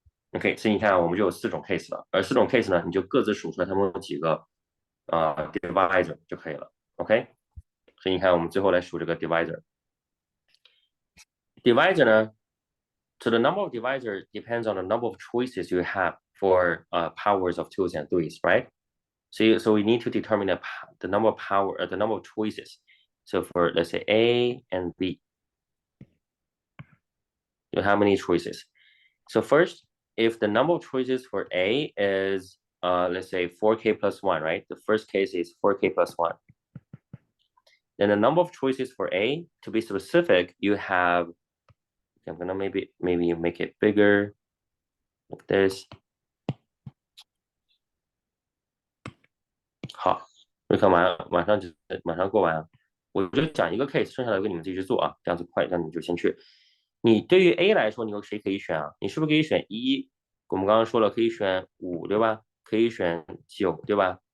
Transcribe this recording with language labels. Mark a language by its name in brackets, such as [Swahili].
[Chinese] OK， 所以你看我们就有4种 case 了，而4种 case 呢，你就各自数出来它们有几个divisor 就可以了。 OK， 所以你看我们最后来数这个 divisor。divisor 呢？ [English] So the number of divisors depends on the number of choices you have for powers of 2s and 3s, right? So we need to determine the number of the number of choices. So for let's say A and B, you have many choices. So first, if the number of choices for A is let's say 4k plus 1, right? The first case is 4k plus 1. Then the number of choices for A, to be specific, you have. I'm gonna maybe make it bigger, like this. [Chinese] 好，瑞克马上过完，我就讲一个 case， 剩下的给你们自己去做啊，这样子快，这样你们就先去。你对于 A 来说，你有谁可以选啊？你是不是可以选1？我们刚刚说了，可以选5，对吧？可以选9，对吧？